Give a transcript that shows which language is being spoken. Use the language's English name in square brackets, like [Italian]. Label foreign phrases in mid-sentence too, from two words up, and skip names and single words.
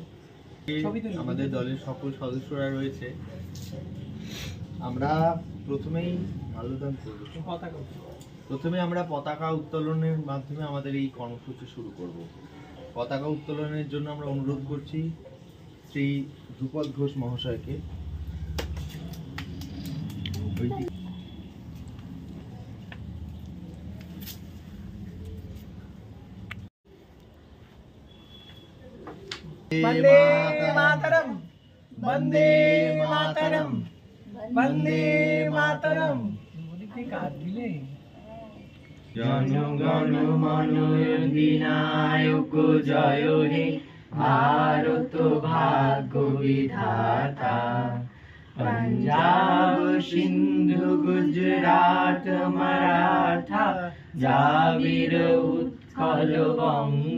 [Bangla] আমাদের দলের সকল সদস্যরা রয়েছে। আমরা প্রথমেই মাল্যদান করব। প্রথমে আমরা পতাকা উত্তোলনের মাধ্যমে আমাদের এই কর্মসূচি শুরু করব। পতাকা উত্তোলনের জন্য আমরা অনুরোধ করছি শ্রী ধ্রুপদ ঘোষ মহাশয়কে। [Sanskrit] वंदे मातरम, वंदे मातरम, वंदे मातरम। [Bangla] জনগণ মন অধিনায়ক জয় হে ভারত ভাগ্য বিধাতা। पंजाब सिंधु गुजरात मराठा जाबिर उत्कल बंग।